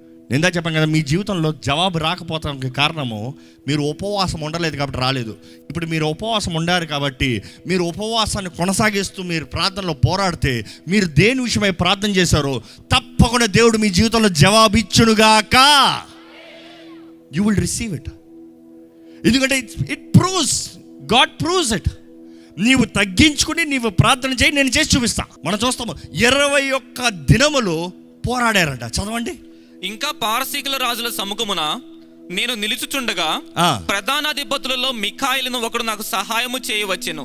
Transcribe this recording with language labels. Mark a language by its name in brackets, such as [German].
[Telugu] నేను చెప్పాను కదా, మీ జీవితంలో జవాబు రాకపోవడానికి కారణము మీరు ఉపవాసం ఉండలేదు కాబట్టి రాలేదు. ఇప్పుడు మీరు ఉపవాసం ఉండారు కాబట్టి, మీరు ఉపవాసాన్ని కొనసాగిస్తూ మీరు ప్రార్థనలో పోరాడితే, మీరు దేని విషయమై ప్రార్థన చేశారో తప్పకుండా దేవుడు మీ జీవితంలో జవాబు ఇచ్చునుగాక. [English] You will receive it. [Telugu] ఎందుకంటే [English] it proves, God proves it. [Telugu] నీవు తగ్గించుకుని నీవు ప్రార్థన చేయి, నేను చేసి చూపిస్తా. మనం చూస్తాము 21 దినములు పోరాడారంట. చదవండి. ఇంకా పారసీకుల రాజుల సముఖమున నేను నిలుచుచుండగా ప్రధానాధిపతులలో మిఖాయిలను ఒకడు నాకు సహాయము చేయవచ్చెను.